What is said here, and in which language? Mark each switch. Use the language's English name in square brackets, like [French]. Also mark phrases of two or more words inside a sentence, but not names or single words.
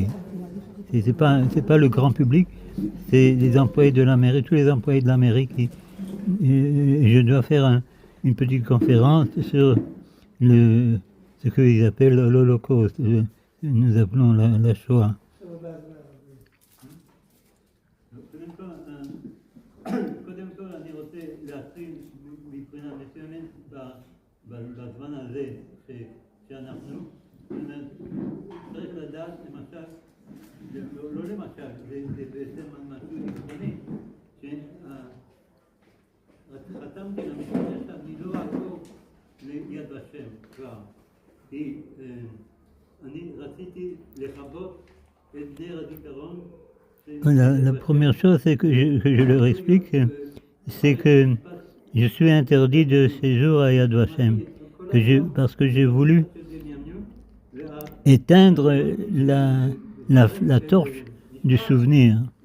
[French] C'est pas le grand public, c'est les employés de la mairie, tous les employés de la mairie qui. Je dois faire une petite conférence sur ce qu'ils appellent l'Holocauste. Nous appelons la Shoah. [Hebrew] קודם כל אני רוצה להתחיל מבחינה מסוימת בזמן הזה שאנחנו צריך לדעת למשל, לא למשל, זה בעצם משהו עקרוני, שחתמתי למשפחה שאני לא אעבור ליד ושם כבר, כי אני רציתי לכבות את נר הזיכרון. [French] La première chose c'est que je leur explique, c'est que je suis interdit de séjour à Yad Vashem, parce que j'ai voulu éteindre la torche du souvenir.